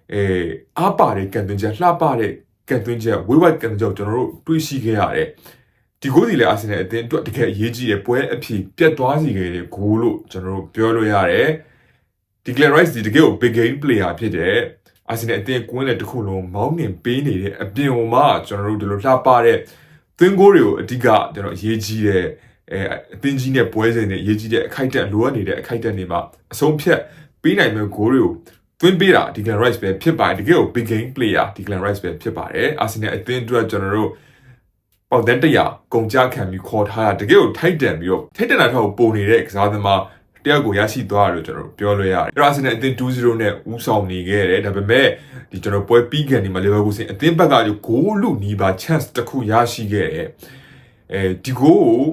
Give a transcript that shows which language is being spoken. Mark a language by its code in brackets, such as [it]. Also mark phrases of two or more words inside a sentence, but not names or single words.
[my] အားပါတဲ့ကန်သွင်းချက်လှပတဲ့ကန်သွင်းချက်ဝေးဝိုက်ကန်သွင်းချက်ကျွန်တော်တို့တွေ့ရှိခဲ့ရတယ်ဒီဂိုးစီလည်းအာဆင်နယ်အသင်းအတွက်တကယ်အရေးကြီးတဲ့ပွဲအဖြစ်ပြတ်သွားစီခဲ့တဲ့ဂိုးလို့ကျွန်တော်တို့ပြောလို့ရတယ်ဒီ Declan Rice ဒီတကယ်ကို [en] big game player [my] ဖြစ်တဲ့အာဆင်နယ်အသင်းကွင်းလေတစ်ခုလုံးမောင်းနှင်ပေးနေတဲ့အပြင်ဟိုမှာကျွန် တော်တို့ဒီလိုလှပတဲ့သွင်းဂိုးတွေကိုအဓိကကျွန်တော်အရေးကြီးတဲ့အသင်းကြီးနဲ့ပွဲစဉ်တွေအရေးကြီးတဲ့အခိုက်အတန့်လိုအပ်နေတဲ့အခိုက်အတန့်တွေမှာအဆုံးဖြတ်ပေးနိုင်မဲ့ဂိုးတွေကိုသွင်းပေးတာ Declan Rice ပဲဖြစ်ပါတယ်တကယ်ကို [en] big game player [my] Declan Rice ပဲဖြစ်ပါတယ်အာဆင်နယ်အသင်းအတွက်ကျွန်တော်တို့ပေါက်တဲ့100ကုန်ကြခံပြီးခေါ်ထားတာတကယ်ကိုထိုက်တန်ပြီးတော့ထိုက်တန်တာထောက်ပုံနေတဲ့ကစားသမားတယောက်ကိုရရှိသွားတယ်လို့ကျွန်တော်ပြောလို့ရတယ်အဲ့ဒါအာဆင်နယ်အသင်း 2-0 နဲ့ဦးဆောင်နေခဲ့တယ်ဒါပေမဲ့ဒီကျွန်တော်ပွဲပြီးကန်ဒီမှာ Leverkusen အသင်းဘက်ကဂိုးလူနီးပါ chance တစ်ခုရရှိခဲ့တယ်ဒီဂိုးကို